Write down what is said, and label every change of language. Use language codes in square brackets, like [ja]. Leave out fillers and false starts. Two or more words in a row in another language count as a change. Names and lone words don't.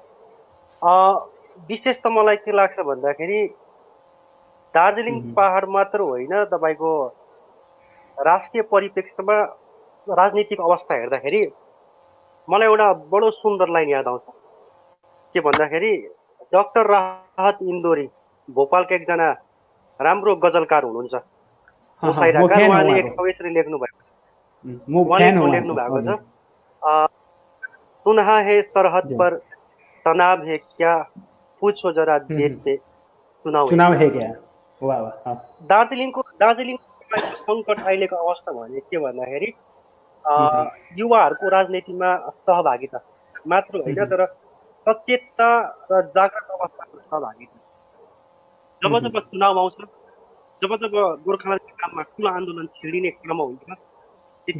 [ne] विशेष त मलाई के लाग्छ भन्दाखेरि दार्जिलिङ पहाड मात्र होइन, तपाईँको राष्ट्रिय परिप्रेक्ष्यमा राजनीतिक अवस्था हेर्दाखेरि मलाई एउटा बडो सुन्दर लाइन याद आउँछ। के भन्दाखेरि डाक्टर राहत इन्दोरी भोपालका एकजना राम्रो गजलकार हुनुहुन्छ, उहाँले एक कविता लेख्नु भएको छ, [ur] सुना है सरहद पर तनाव है क्या, पूछो जरा देश से चुनाव है क्या। [ne] दार्जिलिङको सङ्कट अहिलेको अवस्था भने के भन्दाखेरि युवाहरूको राजनीतिमा सहभागिता मात्र होइन, तर सचेतता र जागृत अवस्थाको सहभागिता। जब चुनाव आउँछ जब जब गोर्खाल्यान्डको नाममा ठुलो आन्दोलन छिडिने क्रम हुन्छ त्यति